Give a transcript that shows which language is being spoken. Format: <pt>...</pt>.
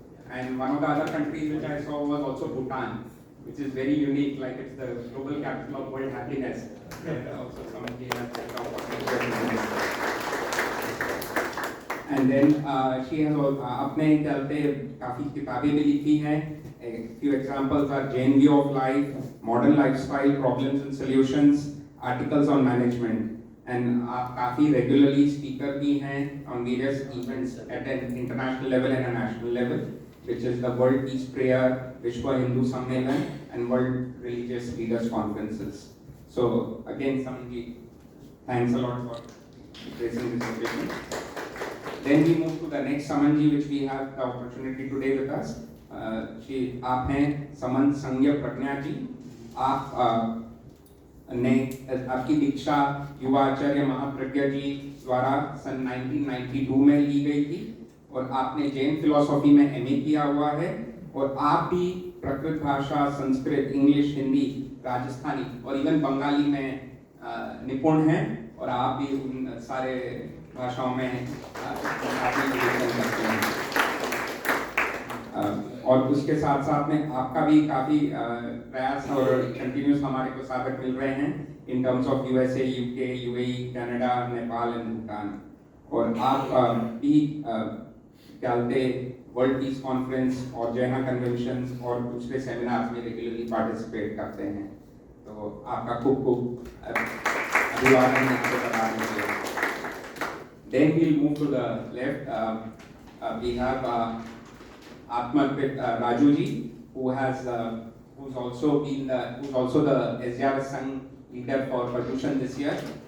<en>And one of the other countries which I saw was also Bhutan, which is very unique, like it's the global capital of world happiness. And also somebody has that opportunity. And then she has</en> <hi>अपने चलते काफी किताबें भी लिखी हैं.</hi> <en>A few examples are Jain View of Life, Modern Lifestyle, Problems and Solutions, Articles on Management. And</en> <hi>आप काफी</hi> <en>regularly speaker</en> <hi>भी हैं</hi> <en>on various events at an international level and a national level, which is the World Peace Prayer, Vishwa Hindu Sammelan, and World Religious Leaders Conferences. So again, Samanji, thanks a lot for gracing this occasion. Then we move to the next Samanji, which we have the opportunity today with us.</en> <hi>आप हैं समन संज्ञ प्रज्ञा जी. आप ने आपकी दीक्षा युवा आचार्य महाप्रज्ञा जी द्वारा सन 1992 में ली गई थी और आपने जैन फिलॉसफी में एमए किया हुआ है और आप भी प्राकृत भाषा, संस्कृत, इंग्लिश, हिंदी, राजस्थानी और इवन बंगाली में निपुण हैं और आप भी उन सारे भाषाओं में करते हैं. और उसके साथ साथ में आपका भी काफ़ी प्रयास और कंटिन्यूस हमारे को साबित मिल रहे हैं in terms of USA, UK, UAE, Canada, Nepal and Bhutan. और आप भी चलते वर्ल्ड पीस कॉन्फ्रेंस और जैना कन्वेंशन और दूसरे सेमिनार्स में रेगुलरली पार्टिसिपेट करते हैं. तो आपका खूब खूब अभिवादन आपको बताने के लिए.</hi> <en>Then we'll move to the left. We have Atmarpit Raju ji, who's also the SJRS Sangh leader for Pradushan this year.</en>